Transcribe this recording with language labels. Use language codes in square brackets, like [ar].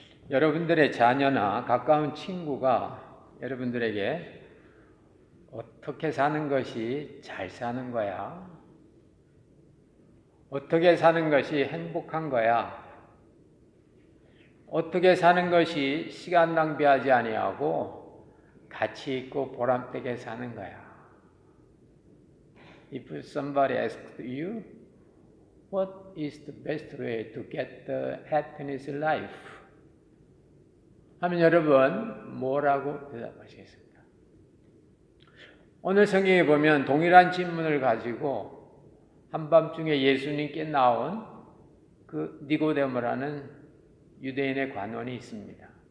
[ko] 여러분들의 자녀나 가까운 친구가 여러분들에게 어떻게 사는 것이 잘 사는 거야? 어떻게 사는 것이 행복한 거야? 어떻게 사는 것이 시간 낭비하지 아니하고 가치 있고 보람되게 사는 거야? [en] If somebody asks you, what is the best way to get the happiness life? [ko] 하면 여러분 뭐라고 대답하시겠습니까? 오늘 성경에 보면 동일한 질문을 가지고 한밤중에 예수님께 나온 그 니고데모라는 유대인의 관원이 있습니다.